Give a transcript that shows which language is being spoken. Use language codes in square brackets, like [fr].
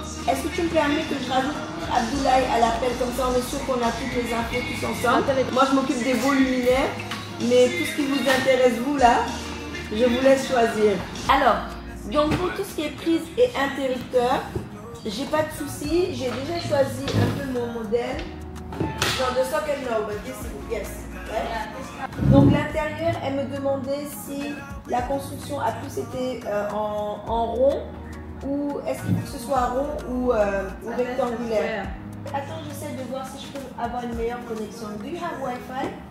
[fr] Est-ce que tu me permets que je rajoute Abdoulaye à l'appel, comme ça on est sûr qu'on a toutes les infos tous ensemble. Moi je m'occupe des beaux luminaires, mais tout ce qui vous intéresse vous là, je vous laisse choisir. Alors, donc pour tout ce qui est prise et interrupteur, j'ai pas de soucis, j'ai déjà choisi un peu mon modèle. Genre de [en] socket now, but this is yes. Right? [fr] Donc l'intérieur, elle me demandait si la construction a plus été en rond ou est-ce qu'il faut que ce soit rond ou rectangulaire. Attends, j'essaie de voir si je peux avoir une meilleure connexion. [en] Do you have Wi-Fi?